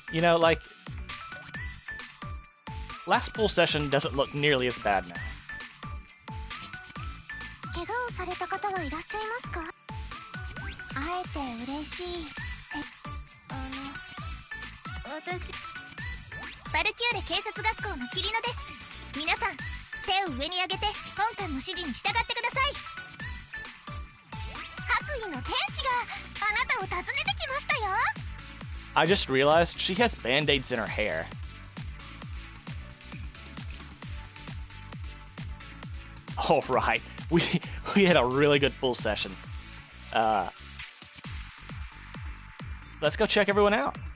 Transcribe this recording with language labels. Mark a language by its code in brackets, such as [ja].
[en] You know, like, last pool session doesn't look nearly as bad now. [ja] 怪我をされた方はいらっしゃいますか？会えて嬉しい。私バルキューレ警察学校のキリノです。皆さん手を上に上げて本官の指示に従ってください。白衣の天使があなたを訪ねてきましたよ。 [en] I just realized she has band-aids in her hair. All right. We had a really good pool session. Let's go check everyone out.